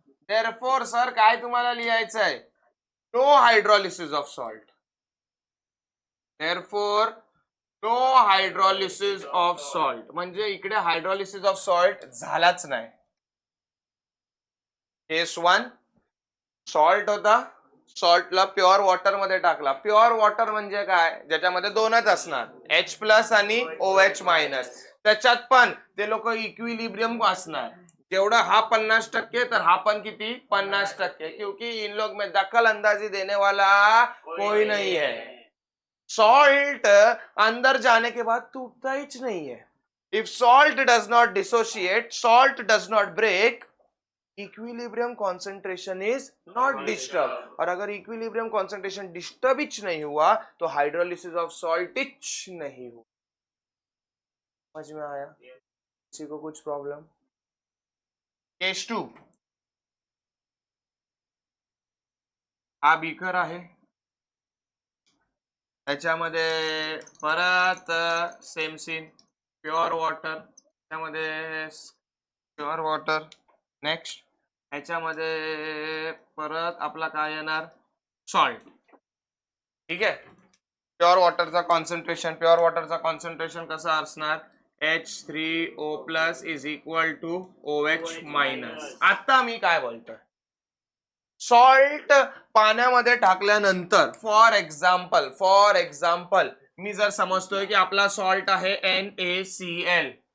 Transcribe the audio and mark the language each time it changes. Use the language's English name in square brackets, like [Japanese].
[Marathi] Therefore sir काय तुम्हाला लिहायचं आहे? [English] No hydrolysis of salt. Therefore no hydrolysis of salt. [Marathi] म्हणजे इकडे हायड्रोलिसिस ऑफ सॉल्ट झालाच नाही. केस 1 सॉल्ट होता, सॉल्टला प्युअर वॉटर मध्ये टाकला. प्युअर वॉटर म्हणजे काय? ज्याच्यामध्ये दोनच असणार, H प्लस आणि OH माइनस. त्याच्यात पण ते लोक इक्विलिब्रियम असणार. जेवढा हा 50% तर हा पण किती? 50%. [Hindi] क्योंकि इन लोग में दखल अंदाजी देने वाला कोई नहीं है. सॉल्ट अंदर जाने के बाद टूटता ही नहीं है. [English] If salt does not dissociate, salt does not break, equilibrium concentration is not disturb. [Hindi] और अगर इक्विलिब्रियम कॉन्सेंट्रेशन डिस्टर्ब ही नहीं हुआ तो हाइड्रोलिसिस ऑफ सॉल्ट ही नहीं हुआ. समझ में आया? किसी को कुछ प्रॉब्लम? [Marathi] केस 2 हा बीकर आहे, त्याच्यामध्ये परत सेम सीन, प्युअर वॉटर, त्याच्यामध्ये प्युअर वॉटर. नेक्स्ट ह्याच्यामध्ये परत आपला काय येणार? सॉल्ट. ठीक आहे. प्युअर वॉटरचा कॉन्सन्ट्रेशन कसा असणार? [English] H3O plus is equal to OH minus. [Marathi] आता मी काय बोलतोय? सॉल्ट पाण्यामध्ये टाकल्यानंतर फॉर एक्झाम्पल मी जर समजतोय की आपला सॉल्ट आहे NaCl,